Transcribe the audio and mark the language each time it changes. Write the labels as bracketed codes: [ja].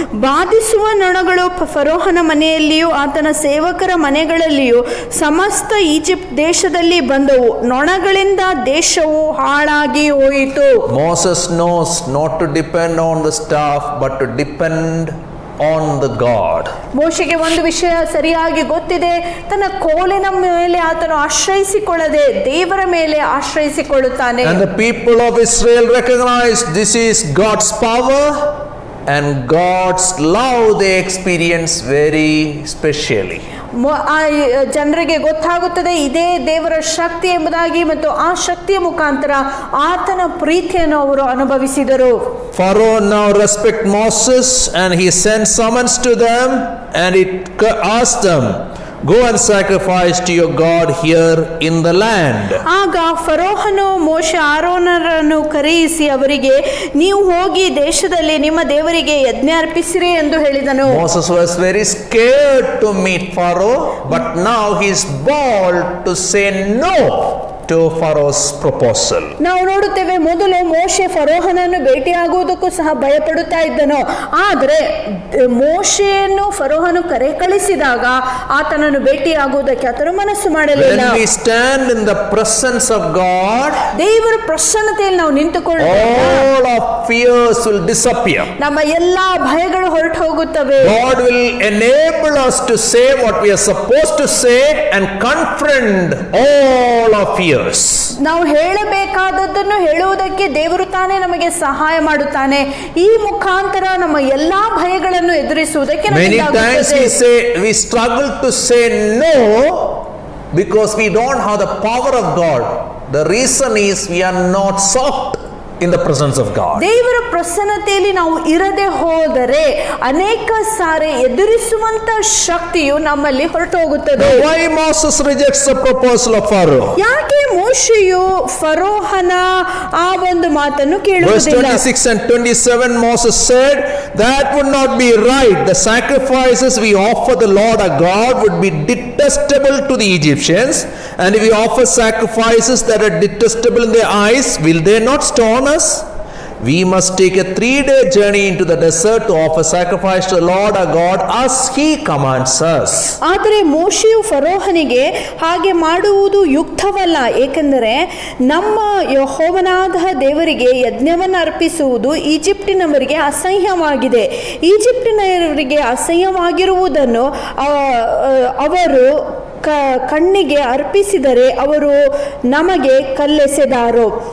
[kn] ಬಾಧಿಸುವ ನೊಣಗಳು ಫರೋಹನ ಮನೆಯಲ್ಲಿಯೂ ಆತನ ಸೇವಕರ ಮನೆಗಳಲ್ಲಿಯೂ ಸಮಸ್ತ ಈಜಿಪ್ಟ್ ದೇಶದಲ್ಲಿ ಬಂದವು. ನೊಣಗಳಿಂದ ದೇಶವು ಹಾಳಾಗಿ ಹೋಯಿತು. [en] Moses knows not to depend on the staff but to depend on the God. [kn] ಮೋಶೆಗೆ ಒಂದು ವಿಷಯ ಸರಿಯಾಗಿ ಗೊತ್ತಿದೆ, ತನ್ನ ಕೋಲಿನ ಮೇಲೆ ಆತನು ಆಶ್ರಯಿಸಿಕೊಳ್ಳದೆ ದೇವರ ಮೇಲೆ ಆಶ್ರಯಿಸಿಕೊಳ್ಳುತ್ತಾನೆ. [en] And the people of Israel recognized this is God's power and God's love they experience very specially. [kn] ಜನರಿಗೆ ಗೊತ್ತಾಗುತ್ತದೆ ಇದೇ ದೇವರ ಶಕ್ತಿ ಎಂಬುದಾಗಿ, ಮತ್ತು ಆ ಶಕ್ತಿಯ ಮುಖಾಂತರ ಆತನ ಪ್ರೀತಿಯನ್ನು ಅವರು ಅನುಭವಿಸಿದರು. [en] Pharaoh now respect Moses and he sent summons to them and he asked them, go and sacrifice to your God here in the land. [kn] ಆಗ ಫರೋಹನು ಮೋಶೆ ಆರೋನರನ್ನು ಕರೆಯಿಸಿ ಅವರಿಗೆ, ನೀವು ಹೋಗಿ ದೇಶದಲ್ಲಿ ನಿಮ್ಮ ದೇವರಿಗೆ ಯಜ್ಞ ಅರ್ಪಿಸಿರಿ ಎಂದು ಹೇಳಿದನು. [en] Moses was very scared to meet Pharaoh, but now he is bold to say no to Pharaoh's proposal. [kn] ನಾವು ನೋಡುತ್ತೇವೆ, ಮೊದಲು ಮೋಶೆ ಫರೋಹನನ್ನು ಭೇಟಿಯಾಗುವುದಕ್ಕೂ ಸಹ ಭಯಪಡುತ್ತಾ ಇದ್ದನು. ಆದರೆ ಮೋಶೆಯನ್ನು ಫರೋಹನು ಕರೆ ಕಳಿಸಿದಾಗ ಆತನನ್ನು ಭೇಟಿಯಾಗುವುದಕ್ಕೆ ಆತನು ಮನಸ್ಸು ಮಾಡಲಿಲ್ಲ. [en] When we stand in the presence of God, [kn] ದೇವರ ಪ್ರಸನ್ನತೆಯಲ್ಲಿ ನಾವು ನಿಂತುಕೊಳ್ಳುವಾಗ [en] all our fears will disappear. [kn] ನಮ್ಮ ಎಲ್ಲಾ ಭಯಗಳು ಹೊರಟು ಹೋಗುತ್ತವೆ. [en] God will enable us to say what we are supposed to say and confront all our fears. [kn] ನಾವು ಹೇಳಬೇಕಾದದ್ದನ್ನು ಹೇಳುವುದಕ್ಕೆ ದೇವರು ತಾನೇ ನಮಗೆ ಸಹಾಯ ಮಾಡುತ್ತಾನೆ. ಈ ಮುಖಾಂತರ ನಮ್ಮ ಎಲ್ಲಾ ಭಯಗಳನ್ನು ಎದುರಿಸುವುದಕ್ಕೆ [en] Many times we struggle to say no because we don't have the power of God. The reason is we are not soft in the presence of God. [kn] ದೇವರ ಪ್ರಸನ್ನತೆಯಲ್ಲಿ ನಾವು ಇರದೆ ಹೋದರೆ ಅನೇಕ ಸಾರಿ ಎದುರಿಸುವಂತ ಶಕ್ತಿಯು ನಮ್ಮಲ್ಲಿ ಹೊರಟು ಹೋಗುತ್ತದೆ. [en] Why Moses rejects the proposal of Pharaoh? [kn] ಯಾಕೆ ಮೋಶೆಯು ಫರೋಹನ ಆ ಒಂದು ಮಾತನ್ನು [en] Verse [kn] ಕೇಳುವುದಿಲ್ಲ? [en] 26 and 27 Moses said, that would not be right. The sacrifices we offer the Lord our God would be detestable to the Egyptians, and if we offer sacrifices that are detestable in their eyes, will they not stone us? We must take a 3-day journey into the desert to offer sacrifice to the Lord our God as he commands us. [kn] ಆದರೆ ಮೋಶೆಯು ಫರೋಹನಿಗೆ ಹಾಗೆ ಮಾಡುವುದು ಯುಕ್ತವಲ್ಲ, ಏಕೆಂದರೆ ನಮ್ಮ ಯೆಹೋವನಾದ ದೇವರಿಗೆ ಯಜ್ಞವನ್ನು ಅರ್ಪಿಸುವುದು ಈಜಿಪ್ಟಿನವರಿಗೆ ಅಸಹ್ಯವಾಗಿದೆ. ಈಜಿಪ್ಟಿನವರಿಗೆ ಅಸಹ್ಯವಾಗಿರುವುದನ್ನು ಅವರು ಕಣ್ಣಿಗೆ ಅರ್ಪಿಸಿದರೆ ಅವರು ನಮಗೆ ಕಲ್ಲೆಸೆದಾರು.